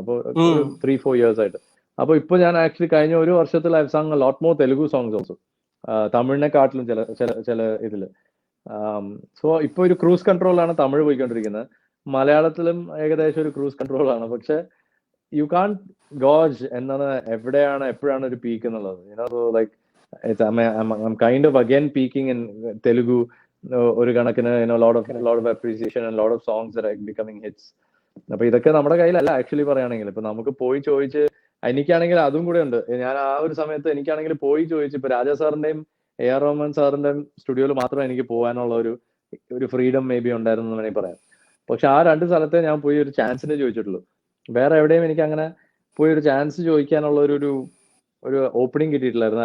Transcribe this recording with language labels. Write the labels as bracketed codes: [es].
[ml] അപ്പോൾ 3-4 years ആയിട്ട്. അപ്പൊ ഇപ്പൊ ഞാൻ ആക്ച്വലി കഴിഞ്ഞ ഒരു വർഷത്തിൽ [en] I sang lot more Telugu songs also, [ml] തമിഴിനെക്കാട്ടിലും ചില ഇതില്. സോ ഇപ്പൊ ഒരു ക്രൂസ് കൺട്രോളാണ് തമിഴ് പോയിക്കൊണ്ടിരിക്കുന്നത്. മലയാളത്തിലും ഏകദേശം ഒരു ക്രൂസ് കൺട്രോളാണ്. പക്ഷെ [en] you can gauge [ml] എന്താണ് എവിടെയാണ് എപ്പോഴാണ് ഒരു പീക്ക് എന്നുള്ളത്. [en] like I'm kind of again peaking in Telugu [ml] ഒരു കണക്കിന് [en] lot of appreciation and lot of songs that are becoming hits. [ml] അപ്പൊ ഇതൊക്കെ നമ്മുടെ കയ്യിലല്ല ആക്ച്വലി പറയുകയാണെങ്കിൽ. ഇപ്പൊ നമുക്ക് പോയി ചോദിച്ച് എനിക്കാണെങ്കിൽ അതും കൂടെ ഉണ്ട്. ഞാൻ ആ ഒരു സമയത്ത് എനിക്കാണെങ്കിൽ പോയി ചോദിച്ചു, ഇപ്പൊ രാജാ സാറിന്റെയും AR റഹ്മാൻ സാറിന്റെയും സ്റ്റുഡിയോയിൽ മാത്രമേ എനിക്ക് പോകാനുള്ള ഒരു ഫ്രീഡം മേ ബി ഉണ്ടായിരുന്നു എന്ന് വേണമെങ്കിൽ പറയാം. പക്ഷെ ആ 2 സ്ഥലത്തെ ഞാൻ പോയി ഒരു ചാൻസിന് ചോദിച്ചിട്ടുള്ളൂ. വേറെ എവിടെയും എനിക്ക് അങ്ങനെ പോയി ഒരു ചാൻസ് ചോദിക്കാനുള്ള ഒരു ഓപ്പണിംഗ് കിട്ടിയിട്ടില്ലായിരുന്നു.